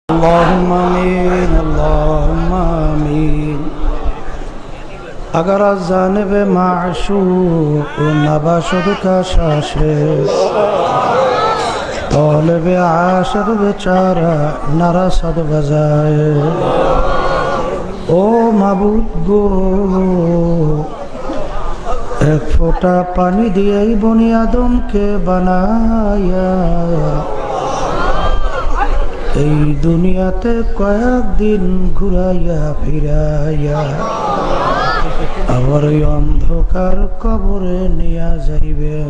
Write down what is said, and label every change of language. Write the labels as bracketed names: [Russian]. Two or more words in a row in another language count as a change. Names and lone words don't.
[Arabic] اللهم آمین اللهم آمین. [Persian] اگر از جانب معشوق نباشد کشش طالب عاشق بیچاره نرسد بجای. [Bangla] ও মাবুদ গো, এক ফোঁটা পানি দিয়েই বনি আদমকে বানায়া এই দুনিয়াতে কয়েকদিন ঘুরাইয়া ফিরাইয়া আবার ওই অন্ধকার কবরে নিয়ে যাইবেন।